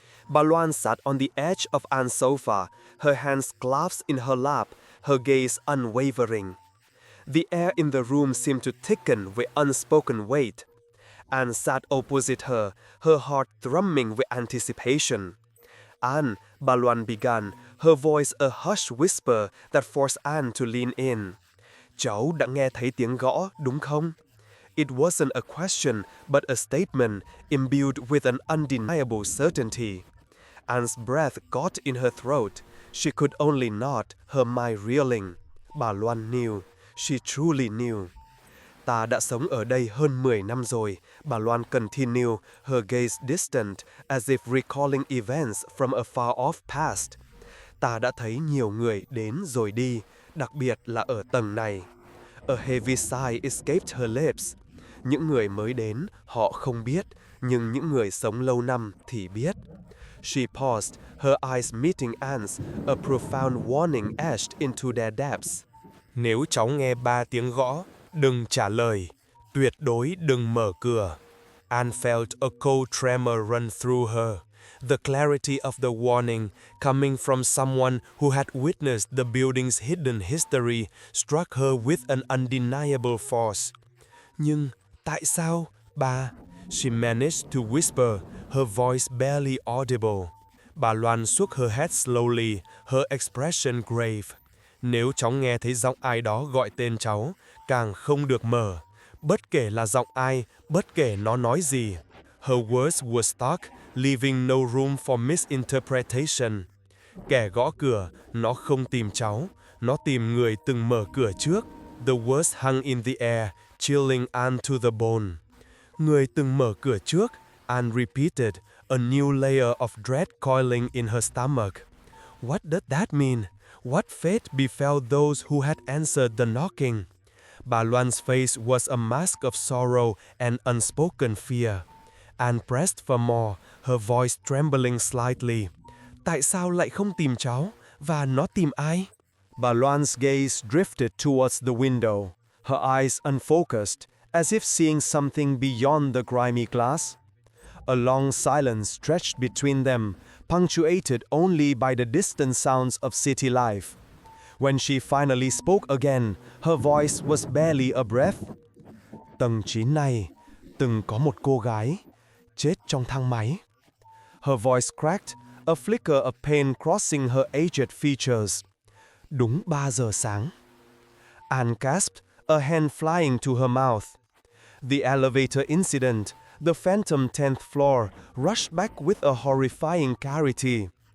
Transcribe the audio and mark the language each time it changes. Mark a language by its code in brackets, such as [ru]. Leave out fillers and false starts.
[en] Baluan sat on the edge of Anne's sofa, her hands clasped in her lap, her gaze unwavering. The air in the room seemed to thicken with unspoken weight. Anne sat opposite her, her heart thrumming with anticipation. Anne, Baluan began, her voice a hushed whisper that forced Anne to lean in. [vi] Cháu đã nghe thấy tiếng gõ, đúng không? [en] It wasn't a question, but a statement imbued with an undeniable certainty. Anne's breath got in her throat. She could only nod, her mind reeling. Baluan knew. She truly knew. [vi] Ta đã sống ở đây hơn 10 năm rồi, [en] Baluan continued, her gaze distant, as if recalling events from a far-off past. [vi] Ta đã thấy nhiều người đến rồi đi, đặc biệt là ở tầng này. [en] A heavy sigh escaped her lips. [vi] Những người mới đến, họ không biết, nhưng những người sống lâu năm thì biết. [en] She paused, her eyes meeting Anne's, a profound warning etched into their depths. [vi] Nếu cháu nghe 3 tiếng gõ, đừng trả lời. Tuyệt đối đừng mở cửa. [en] Anne felt a cold tremor run through her. The clarity of the warning, coming from someone who had witnessed the building's hidden history, struck her with an undeniable force. [vi] Nhưng, tại sao, bà? [en] She managed to whisper, her voice barely audible. Bà Loan shook her head slowly, her expression grave. [vi] Nếu cháu nghe thấy giọng ai đó gọi tên cháu, càng không được mở. Bất kể là giọng ai, bất kể nó nói gì. [en] Her words were stark, leaving no room for misinterpretation. [vi] Kẻ gõ cửa, nó không tìm cháu, nó tìm người từng mở cửa trước. [en] The words hung in the air, chilling Anne to the bone. [vi] Người từng mở cửa trước, [en] Anne repeated, a new layer of dread coiling in her stomach. What does that mean? What fate befell those who had answered the knocking? Bà Loan's face was a mask of sorrow and unspoken fear. Anne pressed for more, her voice trembling slightly. [vi] Tại sao lại không tìm cháu? Và nó tìm ai? [en] Bà Loan's gaze drifted towards the window, her eyes unfocused, as if seeing something beyond the grimy glass. A long silence stretched between them, punctuated only by the distant sounds of city life. When she finally spoke again, her voice was barely a breath. [vi] Tầng 9 này, từng có một cô gái, chết trong thang máy. [en] Her voice cracked, a flicker of pain crossing her aged features. [vi] Đúng 3 giờ sáng. [en] Anne gasped, a hand flying to her mouth. The elevator incident, the phantom 10th floor, rushed back with a horrifying clarity.